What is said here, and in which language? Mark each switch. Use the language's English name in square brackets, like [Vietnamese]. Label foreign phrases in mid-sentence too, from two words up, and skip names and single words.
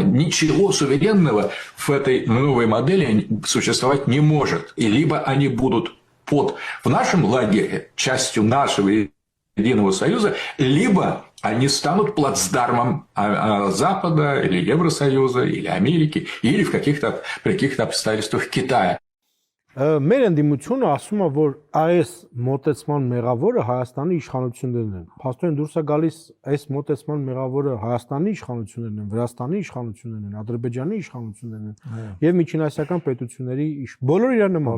[Russian] Ничего суверенного в этой новой модели существовать не может. И либо они будут в нашем лагере частью нашего единого союза, либо они станут плацдармом Запада, или Евросоюза, или Америки, или при каких-то обстоятельствах Китая. [Armenian] Մեր ընդդիմությունը ասում է, որ այս մոտեցման մեղավորը Հայաստանի իշխանություններն են։ Փաստորեն դուրս է գալիս այս մոտեցման մեղավորը Հայաստանի իշխանություններն են, Վրաստանի իշխանություններն են, Ադրբեջանի իշխանություններն են եւ միջինասիական պետությունների բոլորը իրար նման